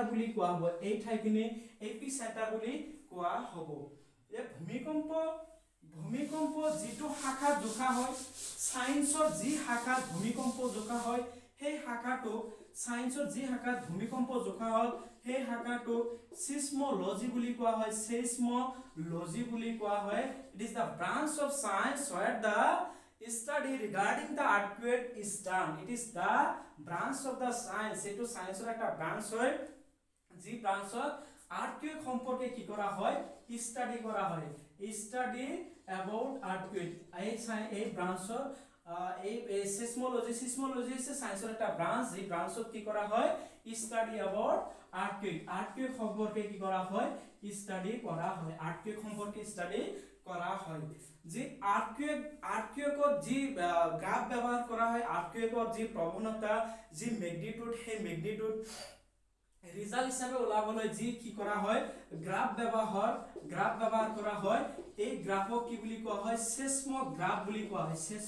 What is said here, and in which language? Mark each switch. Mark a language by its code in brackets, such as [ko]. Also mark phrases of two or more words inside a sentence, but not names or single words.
[as] বুলি কোৱা হ'ব এই ঠাইখিনি এপিক সেন্টাৰ বুলি কোৱা হ'ব এই ভূমিকম্প যিটো শাখাত জোখা হয় সায়েন্সৰ যি শাখাত ভূমিকম্প জোখা হয় সেই শাখাটো সায়েন্সৰ যি শাখাত ভূমিকম্প জোখা হয় সেই শাখাটো সিসমোলজি বুলি কোৱা হয় [en] It is the branch of science where the study regarding the earthquake is done. It is the branch of the science. [as] এটো সায়েন্সৰ একটা ব্রাঞ্চ হয় যি ব্রাঞ্চত earthquake সম্পৰ্কে কি কৰা হয় স্টাডি কৰা হয় [en] study about earthquake [as] এই ব্রাঞ্চৰ এই সিসমোলজি আছে সায়েন্সৰ একটা ব্রাঞ্চ যি ব্রাঞ্চত কি কৰা হয় স্টাডি [en] about earthquake [as] সম্পৰ্কে কি কৰা হয় স্টাডি কৰা হয় earthquake সম্পৰ্কে স্টাডি কৰা হয় যি আর্থকুয়েকত যি গ্রাফ [bn] ব্যবহার করা হয় [as] আর্থকুয়েকত যি প্রবণতা যি ম্যাগনিটিউড সেই ম্যাগনিটিউড রিজাল্ট হিসাবে ওলাবলৈ যি কি কৰা হয় গ্রাফ ব্যবহার কৰা হয় এই গ্রাফক কি বুলি কোৱা হয় সেসমোগ্রাফ বুলি কোৱা হয়